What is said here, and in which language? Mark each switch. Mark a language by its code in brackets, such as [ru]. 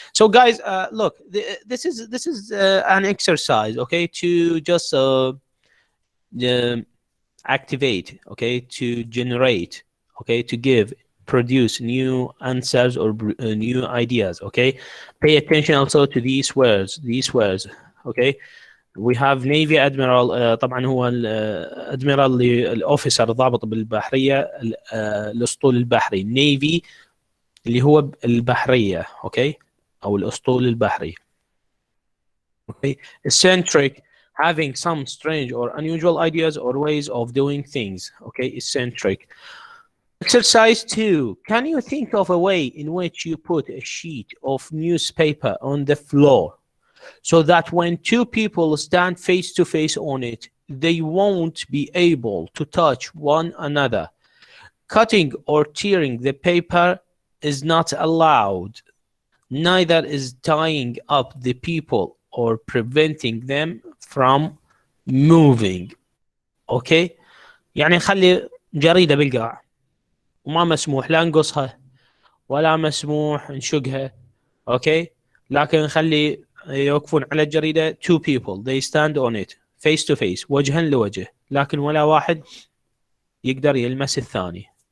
[en] So guys, look, this is an exercise, okay, to just activate, okay, to generate, okay, to produce new answers or new ideas, okay. Pay attention also to these words, okay. We have Navy Admiral [ar] طبعا هو الادميرال الاوفيسر الضابط بالبحريه الاسطول البحري Navy اللي هو البحريه، اوكي، او الاسطول البحري. [en] Okay, eccentric, having some strange or unusual ideas or ways of doing things. Okay, eccentric. Exercise 2. Can you think of a way in which you put a sheet of newspaper on the floor so that when two people stand face to face on it, they won't be able to touch one another? Cutting or tearing the paper is not allowed. Neither is tying up the people or preventing them from moving. [ar] اوكي، يعني نخلي جريدة بالقاع وما مسموح لا نقصها ولا مسموح نشقها، اوكي، لكن نخلي يوقفون على الجريدة [en] two people they stand on it face to face [ar] وجها لوجه، لكن ولا واحد يقدر يلمس الثاني.